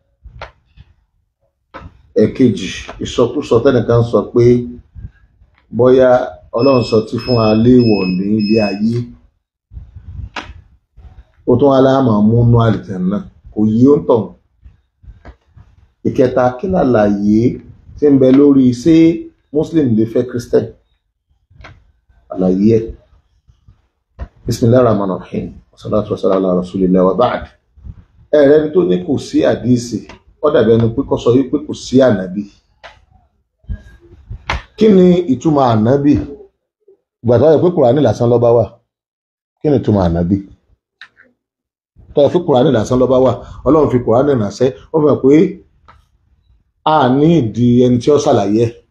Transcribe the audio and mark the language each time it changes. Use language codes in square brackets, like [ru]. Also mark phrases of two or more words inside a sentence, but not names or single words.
[yo] Ẹ̀kejì, ìsọkúsọ tẹ́nìkan sọ pé bóyá ọlọ́run sọ tí fún wa léèwọ̀ ní ilé ayé ó tún wá láàmà múnú àlìjánnà kò yí ó ń tàn. Ìkẹta, kí làlàyé tí ń bẹ lórí ṣé Muslim lè fẹ́ Christian? Àlàyé ẹ̀. [ar] بسم الله الرحمن الرحيم. والصلاة والسلام على رسول الله وبعد. [yo] Ẹ̀rẹ́ ni tó ní kò sí àdíìsì, ó dàbí ẹni pé kó sọ yí pé kò sí ànábì. Kí ni ìtumọ̀ ànábì? Ìgbà tó yẹ pé Kùránì lásán ló bá wà. Kí ni ìtumọ̀ ànábì? Tó yẹ pé Kùránì lásán ló bá wà. Ọlọ́run fi Kùránì ránṣẹ́, ó fẹ́ pé a ní ìdí ẹni tí ó ṣàlàyé.